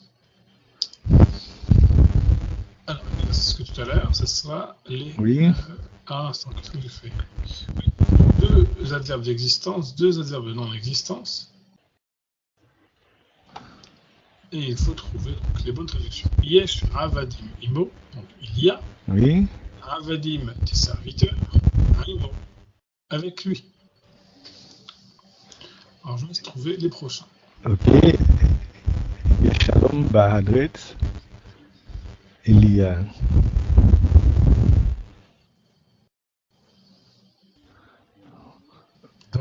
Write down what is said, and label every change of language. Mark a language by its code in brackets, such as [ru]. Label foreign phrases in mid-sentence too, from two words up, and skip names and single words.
[fr] Alors, c'est ce que tout à l'heure, ce sera les... Oui. Un instant, qu'est-ce que je fais? Oui. Deux adverbes d'existence, deux adverbes de non-existence. Et il faut trouver donc, les bonnes traductions. [he] יש עבדים עמו, [fr] donc il y a Oui. avadim des serviteurs, imo, avec lui. Alors je vais trouver les prochains. Ok. [he] שלום בארץ. [fr] Il y a. Donc,